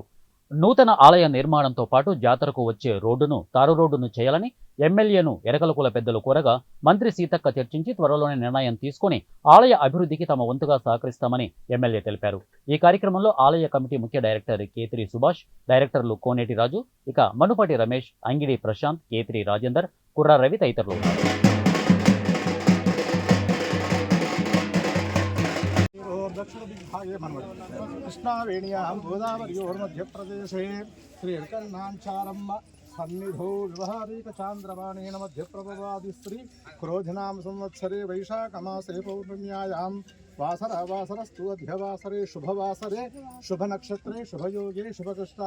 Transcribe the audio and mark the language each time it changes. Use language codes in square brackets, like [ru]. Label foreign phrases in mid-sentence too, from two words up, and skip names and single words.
[te] నూతన ఆలయ నిర్మాణంతో పాటు జాతరకు వచ్చే రోడ్డును తారు రోడ్డును చేయాలని ఎమ్మెల్యేను ఎరకల కుల పెద్దలు కోరగా మంత్రి సీతక్క చర్చించి త్వరలోనే నిర్ణయం తీసుకుని ఆలయ అభివృద్ధికి తమ వంతుగా సహకరిస్తామని ఎమ్మెల్యే తెలిపారు. ఈ కార్యక్రమంలో ఆలయ కమిటీ ముఖ్య డైరెక్టర్ కేతిరి సుభాష్, డైరెక్టర్లు కోనేటి రాజు, ఇక మనుపటి రమేష్, అంగిడి ప్రశాంత్, కేతిరి రాజేందర్, కుర్రా రవి తదితరులు ఉన్నారు. [sa] दक्षिण दिग्भागे कृष्णावेण्यां गोदावर्योर्मध्यप्रदेशे श्री एरुकल्नांचारम्म सन्निधौ व्यवहारिकचान्द्रमाणेन मध्यप्रभवादि स्त्री क्रोधनाम संवत्सरे वैशाखमासे पौर्णम्यायां वासरस्तु अध्यवासरे शुभवासरे शुभनक्षत्रे शुभयोगे शुभकृष्णाय